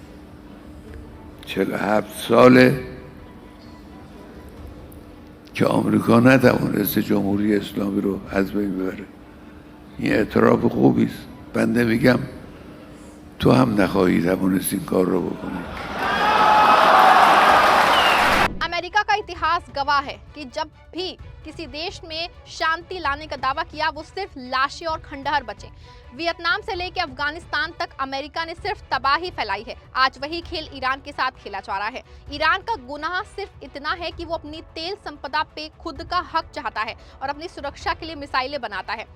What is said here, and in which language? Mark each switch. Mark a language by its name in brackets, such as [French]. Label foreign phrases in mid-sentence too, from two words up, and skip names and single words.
[Persian] 47 ساله که آمریکا نتوانسته جمهوری اسلامی رو از بین ببره. این اعتراف خوبی است. بنده میگم تو هم نخواهی توانست این کار رو بکنی. [Hindi] अमेरिका का इतिहास गवाह है कि जब भी किसी देश में शांति लाने का दावा किया वो सिर्फ लाशें और खंडहर बचे। वियतनाम से लेकर अफगानिस्तान तक अमेरिका ने सिर्फ तबाही फैलाई है। आज वही खेल ईरान के साथ खेला जा रहा है। ईरान का गुनाह सिर्फ इतना है कि वो अपनी तेल संपदा पे खुद का हक चाहता है और अपनी सुरक्षा के लिए मिसाइलें बनाता है।